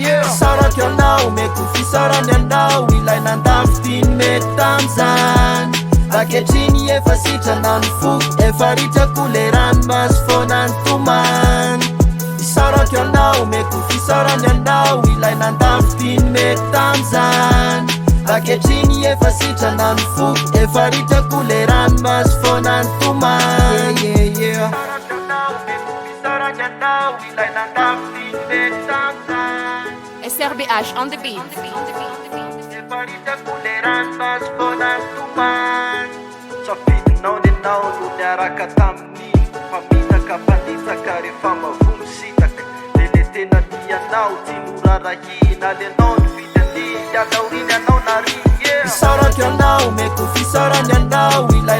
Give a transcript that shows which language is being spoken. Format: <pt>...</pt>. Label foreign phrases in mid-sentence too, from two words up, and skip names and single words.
<mg>saraka ianao meko fisarany anao ilay nandamy tiany meko tamizany aketriny efa sitrana ny foko efa ritrako le rano masy foana ny tomany saraka ianao meko fisarany anao ilay nandamy tiany meko tamizany aketriny efa sitrana ny foko efa ritrako le rano masy foana ny tomany</mg> <en>SRBH on the beat.</en> <mg>Safidinao ny anao no niaraka tamin'iny mpamitaka mpanitsaka rehefa mavomy sitaka de le tena ty anao tsy norarahina le anao ny fidy aniny tataoriny anao nariny saraka ianao meko fisarany anao ilay</mg>